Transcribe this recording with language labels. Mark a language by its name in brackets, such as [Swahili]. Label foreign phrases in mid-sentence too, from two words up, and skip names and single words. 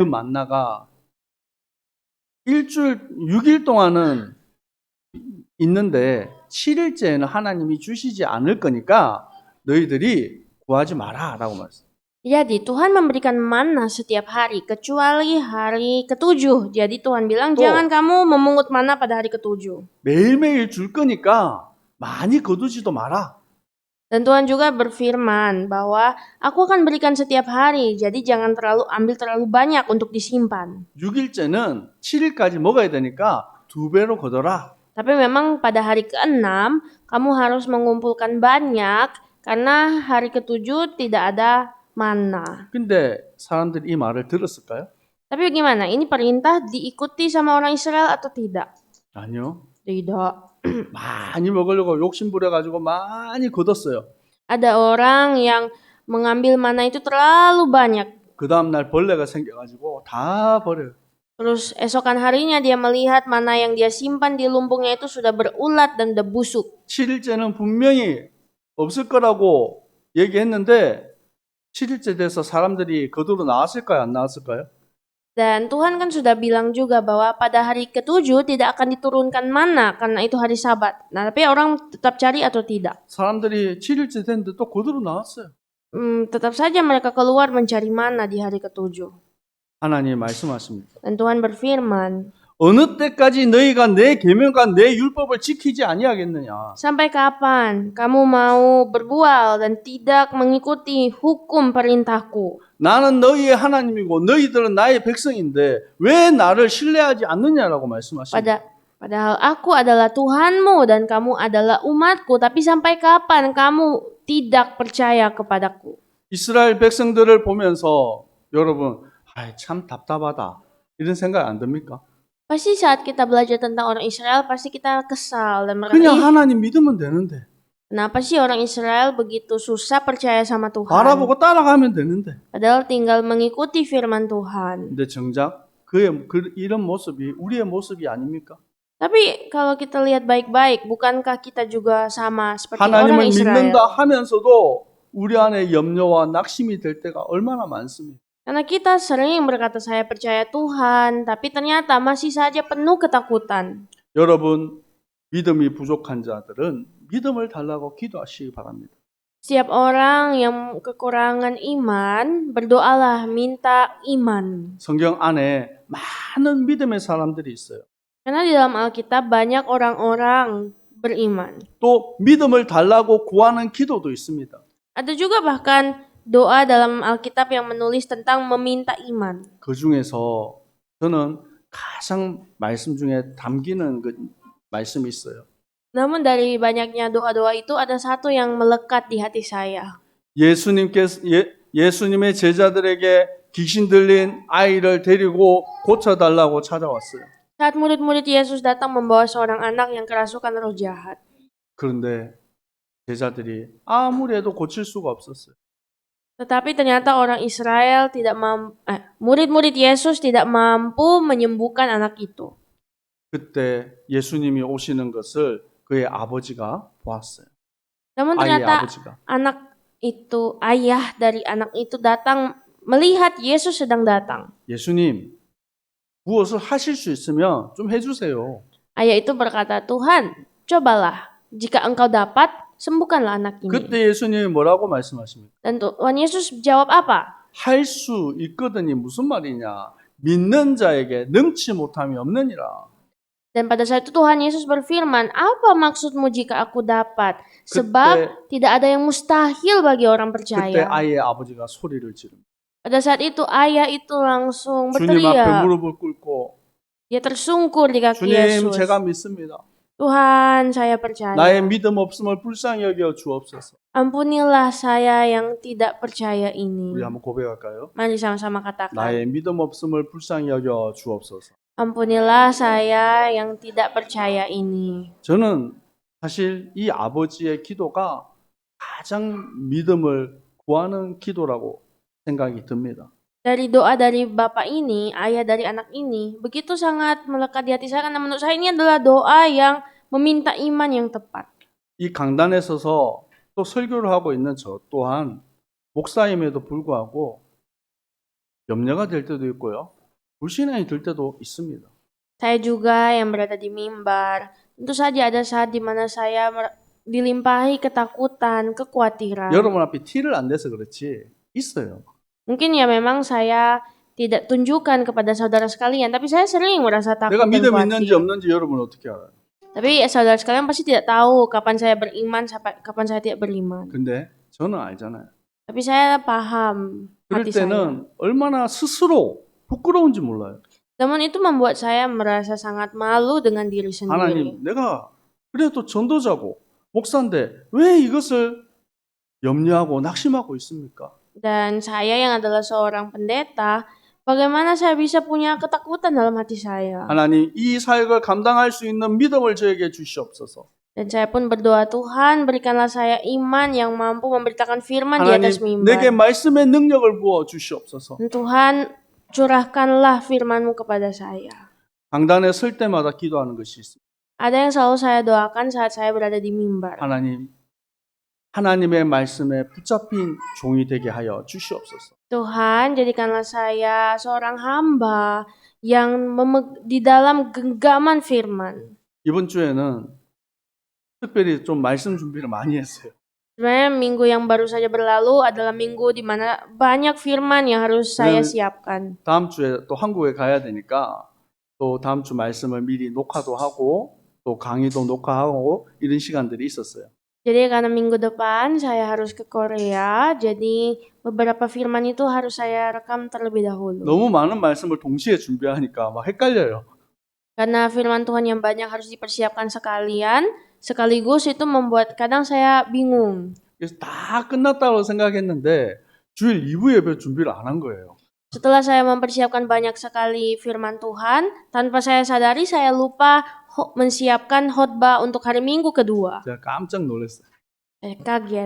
[Korean] 그 만나가 6일 동안은 있는데 7일째에는 하나님이 주시지 않을 거니까 너희들이 구하지 마라 라고 말했어요. [Indonesian] Jadi Tuhan memberikan manna setiap hari kecuali hari ketujuh. Jadi Tuhan bilang jangan kamu memungut manna pada hari ketujuh. [Korean] 매일매일 줄 거니까 많이 거두지도 마라. [Indonesian] Dan Tuhan juga berfirman bahwa aku akan berikan setiap hari. Jadi jangan ambil terlalu banyak untuk disimpan. [Korean] 6일째는 7일까지 먹어야 되니까 2배로 거둬라. [Indonesian] Tapi memang pada hari ke-6 kamu harus mengumpulkan banyak karena hari ke-7 tidak ada manna. [Korean] 근데 사람들이 이 말을 들었을까요? [Indonesian] Tapi bagaimana? Ini perintah diikuti sama orang Israel atau tidak? [Korean] 아니요. [Indonesian] Tidak. [Korean] 많이 먹으려고 욕심 부려가지고 많이 거뒀어요. [Indonesian] Ada orang yang mengambil manna itu terlalu banyak. [Korean] 그 다음날 벌레가 생겨가지고 다 버려요. [Indonesian] Terus esokan harinya dia melihat mana yang dia simpan di lumbungnya itu sudah berulat dan udah busuk. [Korean] 7일째는 분명히 없을 거라고 얘기했는데 7일째 돼서 사람들이 거두러 나왔을까요? 안 나왔을까요? [Indonesian] Dan Tuhan kan sudah bilang juga bahwa pada hari ke-7 tidak akan diturunkan manna karena itu hari Sabat. Nah, tapi orang tetap cari atau tidak? [Korean] 사람들이 7일째 됐는데 또 거두러 나왔어요. [Indonesian] Tetap saja mereka keluar mencari manna di hari ke-7. [Korean] 하나님이 말씀하십니다. [Indonesian] Dan Tuhan berfirman, [Korean] 어느 때까지 너희가 내 계명과 내 율법을 지키지 아니하겠느냐? [Indonesian] sampai kapan kamu mau berbual dan tidak mengikuti hukum perintahku? [Korean] 나는 너희의 하나님이고 너희들은 나의 백성인데 왜 나를 신뢰하지 않느냐라고 말씀하십니다. [Indonesian] Padahal aku adalah Tuhanmu dan kamu adalah umatku, tapi sampai kapan kamu tidak percaya kepadaku? [Korean] 이스라엘 백성들을 보면서 여러분, 참 답답하다. 이런 생각 안 듭니까? [Indonesian] Pasti saat kita belajar tentang orang Israel, pasti kita kesal dan [Korean] 그냥 [Indonesian] berkata, "Ih, [Korean] 하나님 믿으면 되는데. [Indonesian] kenapa sih orang Israel begitu susah percaya sama Tuhan? [Korean] 바라보고 따라가면 되는데. [Indonesian] Padahal tinggal mengikuti firman Tuhan." [Korean] 근데 정작 이런 모습이 우리의 모습이 아닙니까? [Indonesian] Tapi kalau kita lihat baik-baik, bukankah kita juga sama seperti orang [Korean] 하나님을 [Indonesian] Israel? [Korean] 믿는다 하면서도 우리 안에 염려와 낙심이 될 때가 얼마나 많습니까? [Indonesian] Karena kita sering berkata saya percaya Tuhan, tapi ternyata masih saja penuh ketakutan. [Korean] 여러분, 믿음이 부족한 자들은 믿음을 달라고 기도하시기 바랍니다. [Indonesian] Setiap orang yang kekurangan iman, berdoalah minta iman. [Korean] 성경 안에 많은 믿음의 사람들이 있어요. [Indonesian] Karena di dalam Alkitab banyak orang-orang beriman. [Korean] 또 믿음을 달라고 구하는 기도도 있습니다. [Indonesian] Ada juga bahkan doa dalam Alkitab yang menulis tentang meminta iman. [Korean] 그 중에서 저는 가장 말씀 중에 담기는 그 말씀이 있어요. [Indonesian] Namun dari banyaknya doa-doa itu ada satu yang melekat di hati saya. [Korean] 예수님의 제자들에게 귀신 들린 아이를 데리고 고쳐달라고 찾아왔어요. [Indonesian] Saat murid-murid Yesus datang membawa seorang anak yang kerasukan roh jahat. [Korean] 그런데 제자들이 아무리 해도 고칠 수가 없었어요. [Indonesian] Tetapi ternyata orang Israel murid-murid Yesus tidak mampu menyembuhkan anak itu. [Korean] 그때 예수님이 오시는 것을 그의 아버지가 보았어요. [Indonesian] Namun [Korean] 아이의 [Indonesian] ternyata [Korean] 아버지가. [Indonesian] ayah dari anak itu datang melihat Yesus sedang datang. [Korean] 예수님, 무엇을 하실 수 있으면 좀 해주세요. [Indonesian] Ayah itu berkata, "Tuhan, cobalah. Jika engkau dapat, sembuhkanlah anak ini." [Korean] 그때 예수님이 뭐라고 말씀하십니까? [Indonesian] Dan Tuhan Yesus jawab apa? [Korean] 할 수 있거든이 무슨 말이냐? 믿는 자에게 능치 못함이 없느니라. [Indonesian] Dan pada saat itu Tuhan Yesus berfirman, "Apa maksudmu jika aku dapat? Sebab tidak ada yang mustahil bagi orang [Korean] 그때 [Indonesian] percaya." [Korean] 아이의 아버지가 소리를 지릅니다. [Indonesian] Pada saat itu ayah itu langsung [Korean] 주님 앞에 [Indonesian] berteriak. [Korean] 무릎을 꿇고 [Indonesian] Dia tersungkur di kaki [Korean] 주님 [Indonesian] Yesus. [Korean] 제가 믿습니다. [Indonesian] Tuhan, saya percaya. [Korean] 나의 믿음 없음을 불쌍히 여겨 주옵소서. [Indonesian] Ampunilah saya yang tidak percaya ini. [Korean] 우리 한번 고백할까요? [Indonesian] Mari sama-sama katakan. [Korean] 나의 믿음 없음을 불쌍히 여겨 주옵소서. [Indonesian] Ampunilah saya yang tidak percaya ini. [Korean] 저는 사실 이 아버지의 기도가 가장 믿음을 구하는 기도라고 생각이 듭니다. [Indonesian] Dari doa dari bapak ini, ayah dari anak ini, begitu sangat melekat di hati saya karena menurut saya ini adalah doa yang meminta iman yang tepat. [Korean] 이 강단에 서서 또 설교를 하고 있는 저 또한 목사임에도 불구하고 염려가 될 때도 있고요. 불신앙이 들 때도 있습니다. [Indonesian] Saya juga yang berada di mimbar, tentu saja ada saat di mana saya dilimpahi ketakutan, kekhawatiran. [Korean] 여러분 앞에 티를 안 내서 그렇지 있어요. [Indonesian] Mungkin ya memang saya tidak tunjukkan kepada saudara sekalian, tapi saya sering merasa takut [Korean] 내가 [Indonesian] dan [Korean] 믿음 있는지 [Indonesian] khawatir. [Korean] 없는지 여러분 어떻게 알아요? [Indonesian] Tapi saudara sekalian pasti tidak tahu kapan saya beriman, kapan saya tidak beriman. [Korean] 근데 저는 알잖아요. [Indonesian] Tapi saya paham [Korean] 그럴 [Indonesian] hati saya. [Korean] 때는 얼마나 스스로 부끄러운지 몰라요. [Indonesian] Namun itu membuat saya merasa sangat malu dengan diri sendiri. [Korean] 하나님, 내가 그래도 전도자고 목사인데 왜 이것을 염려하고 낙심하고 있습니까? [Indonesian] Dan saya yang adalah seorang pendeta, bagaimana saya bisa punya ketakutan dalam hati saya? [Korean] 하나님, 이 사역을 감당할 수 있는 믿음을 저에게 주시옵소서. [Indonesian] Dan saya pun berdoa, Tuhan berikanlah saya iman yang mampu memberitakan firman di atas [Korean] 하나님, [Indonesian] mimbar. [Korean] 내게 말씀의 능력을 부어 주시옵소서. [Indonesian] Dan Tuhan curahkanlah firman-Mu kepada saya. [Korean] 강단에 설 때마다 기도하는 것이 있습니다. [Indonesian] Ada yang selalu saya doakan saat saya berada di mimbar. [Korean] 하나님, 하나님의 말씀에 붙잡힌 종이 되게 하여 주시옵소서. [Indonesian] Tuhan, jadikanlah saya seorang hamba yang di dalam genggaman firman. [Korean] 이번 주에는 특별히 좀 말씀 준비를 많이 했어요. [Indonesian] Sebenarnya minggu yang baru saja berlalu adalah minggu di mana banyak firman yang harus saya siapkan. [Korean] 다음 주에 또 한국에 가야 되니까 또 다음 주 말씀을 미리 녹화도 하고 또 강의도 녹화하고 이런 시간들이 있었어요. [Indonesian] Jadi karena minggu depan saya harus ke Korea, jadi beberapa firman itu harus saya rekam terlebih dahulu. [Korean] 너무 많은 말씀을 동시에 준비하니까 막 헷갈려요. [Indonesian] Karena firman Tuhan yang banyak harus dipersiapkan sekaligus itu membuat kadang saya bingung. [Korean] 그래서 다 끝났다고 생각했는데 주일 2부 예배 준비를 안 한 거예요. [Indonesian] Setelah saya mempersiapkan banyak sekali firman Tuhan, tanpa saya sadari saya lupa mensiapkan khotbah untuk hari Minggu kedua. [Korean] 제가 깜짝 놀랐어요. [Indonesian] Saya kaget.